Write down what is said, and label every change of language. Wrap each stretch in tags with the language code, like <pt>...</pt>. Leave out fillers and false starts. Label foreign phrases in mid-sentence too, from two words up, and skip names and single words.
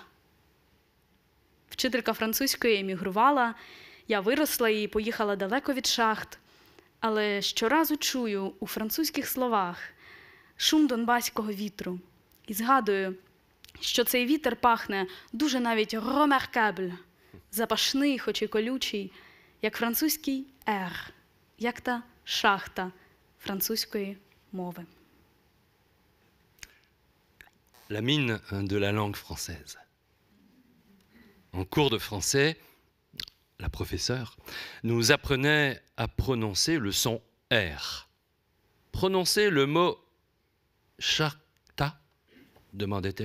<uk>Вчителька французької емігрувала, я виросла і поїхала далеко від шахт, але щоразу чую у французьких словах шум донбаського вітру і згадую, що цей вітер пахне дуже навіть «remarquable», запашний, хоч і колючий, як французький «р», як та шахта французької мови.</uk> <fr>La mine de la langue française. En cours de français, la professeure nous apprenait à prononcer le son R. Prononcez le mot charta, demandait-elle.</fr>